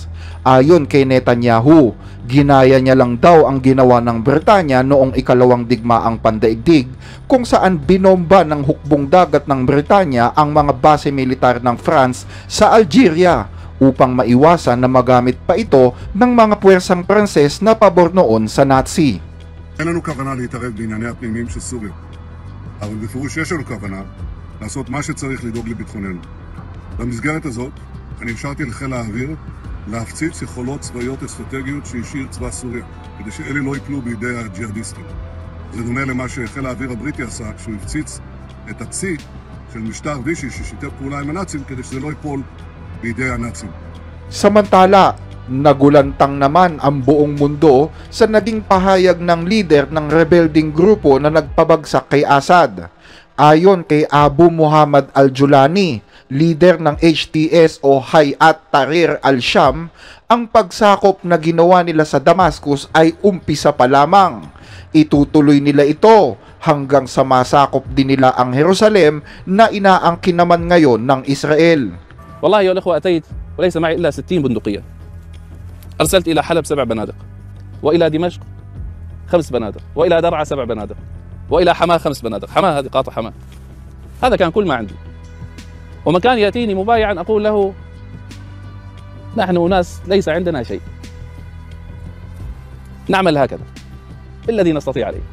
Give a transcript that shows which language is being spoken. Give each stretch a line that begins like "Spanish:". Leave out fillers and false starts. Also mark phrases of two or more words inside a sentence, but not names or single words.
Filipino: Ayon kay Netanyahu, ginaya niya lang daw ang ginawa ng Britanya noong ikalawang digmaang pandaigdig, kung saan binomba ng hukbong dagat ng Britanya ang mga base militar ng France sa Algeria, upang maiwasan na magamit pa ito ng mga puwersang Pranses na pabor noon sa Nazi.
Hebrew: אין לנו כוונה להתערב בענייני הפנימיים של סוריה, אבל בפירוש יש לנו כוונה לעשות מה שצריך לדאוג לביטחוננו. במסגרת הזאת, אני אפשרתי לחיל האוויר להפציץ יכולות צבאיות אסטרטגיות שהשאיר צבא סוריה, כדי שאלה לא ייפלו בידי הג'יהאדיסטים. זה דומה למה שחיל האוויר הבריטי עשה כשהוא הפציץ את הצי של משטר וישי ששיתף פעולה עם הנאצים, כדי שזה לא ייפול בידי הנאצים.
Filipino: Samantala, nagulantang naman ang buong mundo sa naging pahayag ng leader ng rebelding grupo na nagpabagsak kay Assad. Ayon kay Abu Muhammad al-Julani, leader ng HTS o Hayat Tahrir al-Sham, ang pagsakop na ginawa nila sa Damascus ay umpisa pa lamang. Itutuloy nila ito hanggang sa masakop din nila ang Jerusalem na inaangkin naman ngayon ng Israel.
Arabic: والله أيها الأخوة أتيت وليس معي إلا 60 بندقية. أرسلت إلى حلب 7 بنادق، وإلى دمشق 5 بنادق، وإلى درعا 7 بنادق، وإلى حماة 5 بنادق. حماة هذه قاطع حماة. هذا كان كل ما عندي. ومن كان يأتيني مبايعا أقول له نحن أناس ليس عندنا شيء، نعمل هكذا الذي نستطيع عليه.